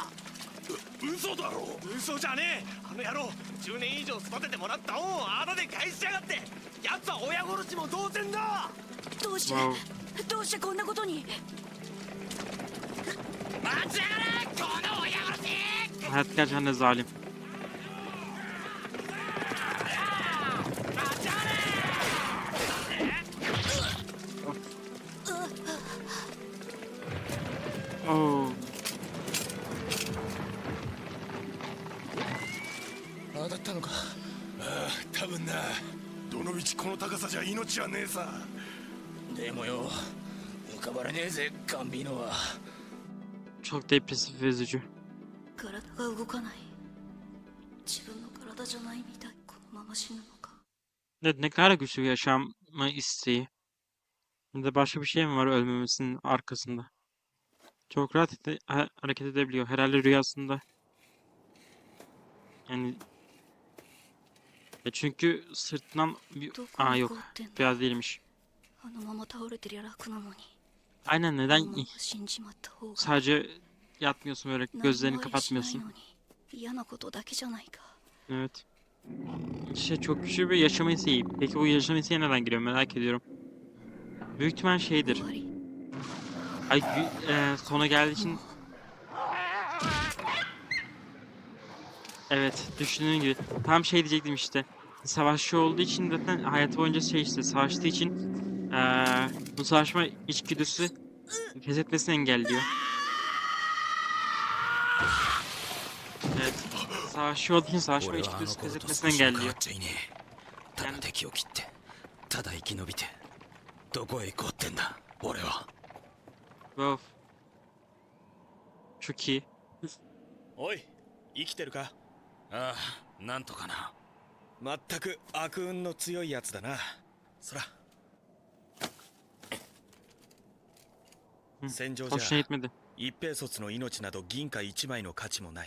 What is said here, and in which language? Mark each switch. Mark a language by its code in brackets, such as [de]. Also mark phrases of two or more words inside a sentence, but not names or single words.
[ja] 嘘だろ。嘘じゃねえ。あの野郎10年以上育ててもらった恩をあだで返しやがって。奴は親殺しも同然だ。どうして、 Wow. どうしてこんなことに。待ちやがれこの親殺し。 [tr] Hayat gerçekten de zalim. Oh. [ja] 当たったのか。ああ、多分な。どの道この高さじゃ命はねえさ。でもよ、浮かばれねえぜガンビーノは。 [tr] Çok depresif ve üzücü. [ja] 体が動かない。自分の体じゃないみたい。このまま死ぬのか。 [tr] Evet, ne kadar güçlü bir yaşama isteği. Ya da başka bir şey mi var ölmemesinin arkasında? Çok rahat hareket edebiliyor. Herhalde rüyasında. Yani çünkü sırtından bir... [ja] どこ Aa に [tr] yok. [ja] 行こうってんだ。 [tr] Biraz değilmiş. [ja] あのまま倒れてりゃ楽なのに。 [tr] Aynen [ja] こ [tr] neden [ja] のまま死んじまった方が。 [tr] sadece yatmıyorsun böyle [ja] 何 [tr] gözlerini [ja] もありしない [tr] kapatmıyorsun. [ja] のに。嫌なことだけじゃないか。 [tr] Evet. İşte çok güçlü bir yaşama isteği. Peki bu yaşama isteği neden geliyor merak ediyorum. Büyük ihtimal şeydir. [ja] 終わり。 [tr] Ay sona geldiği için evet düşündüğün gibi tam şey diyecektim işte savaşçı olduğu için zaten hayatı boyunca şey işte savaştığı için bu savaşma içgüdüsü pes etmesini engelliyor. Evet savaşçı olduğu için savaşma [ja] 俺はあの [tr] içgüdüsü pes [ja] 頃と [tr] etmesini [ja] 少しも変 [tr] engelliyor. [ja] わっちゃいねえ。ただ敵を切ってただ生き延びてどこへ行こうってんだ俺は。 [tr] Wow. Çok iyi. [ja] おい生きてるか。ああ、なんとかな。まったく悪運の強いやつだな。そら。戦場じ [tr] Hoşuna [ja] ゃ [tr] gitmedi. [ja] 一兵卒の命など銀貨一枚の価値もない。